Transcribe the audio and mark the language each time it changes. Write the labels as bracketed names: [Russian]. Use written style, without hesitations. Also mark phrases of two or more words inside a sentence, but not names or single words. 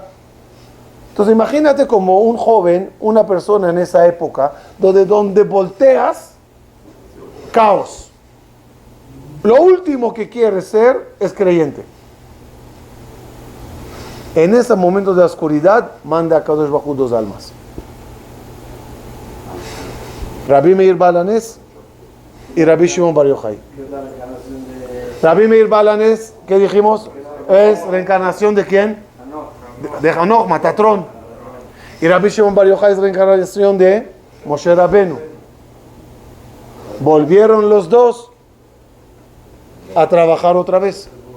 [Spanish] Entonces imagínate como un joven, una persona en esa época, donde volteas, caos. Lo último que quiere ser es creyente. En ese momento de oscuridad, manda a [Hebrew] קדוש ברוך הוא [Spanish] dos almas. Rabbi Meir Balanés y Rabbi Shimon Bar Yochai. Rabbi Meir Balanés, ¿qué dijimos? Es reencarnación de quién? De Hanoch, Matatrón. Y Rabbi Shimon Bar Yochai es reencarnación de Moshe Rabenu. Volvieron los dos a trabajar otra vez.